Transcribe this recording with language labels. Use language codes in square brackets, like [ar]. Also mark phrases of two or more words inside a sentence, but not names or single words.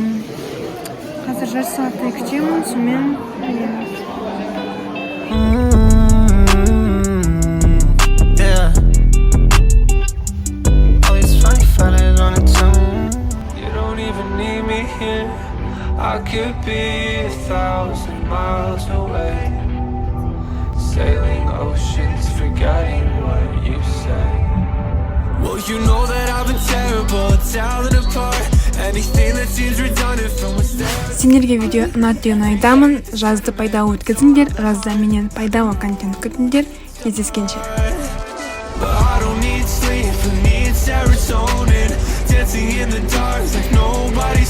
[kk] Қазір жарты сағаттай күтемін, сонымен [en] I could be 1,000 miles away, sailing oceans, forgetting what you say. Well, you know that I've been terrible, tearing apart anything that seems redundant from what's there. [kk] Сендерге видео ұнатуын айтамын. Жазды пайдалы өткізіңдер, жазда менен пайдалы контент күтіңдер. Кездескенше. [en] But I don't need sleep, I need serotonin, dancing in the dark like nobody.